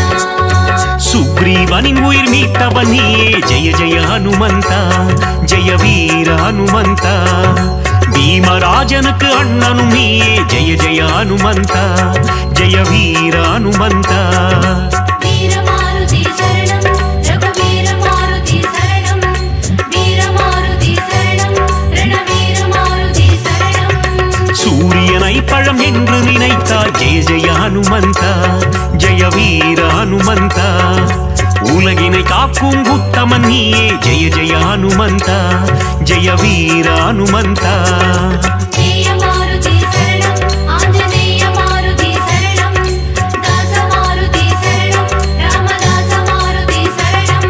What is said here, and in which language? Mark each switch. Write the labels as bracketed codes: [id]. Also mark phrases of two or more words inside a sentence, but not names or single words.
[ta] சுக்ரீவனின் உயிர் மீட்டவன் நீயே ஜெய ஜெய ஹனுமந்த ஜெய வீர ஹனுமந்த பீமராஜனுக்கு அண்ணனும் நீயே ஜெய ஜெய ஹனுமந்த ஜெய வீர ஹனுமந்த [sa] वीरमारुति शरणं रघुवीरमारुति शरणं वीरमारुति शरणं रणवीरमारुति शरणं [ta] சூரியனை பழம் என்று நினைத்தாய் ஜெய ஜெய ஹனுமந்த வீர ஹனுமந்தா உலகினை காக்கும் உத்தமன் நீயே ஜெய ஜெய ஹனுமந்தா ஜெய வீர ஹனுமந்தா [sa] जय मारुति शरणं आञ्जनेय मारुति शरणं दास मारुति शरणं रामदास मारुति शरणं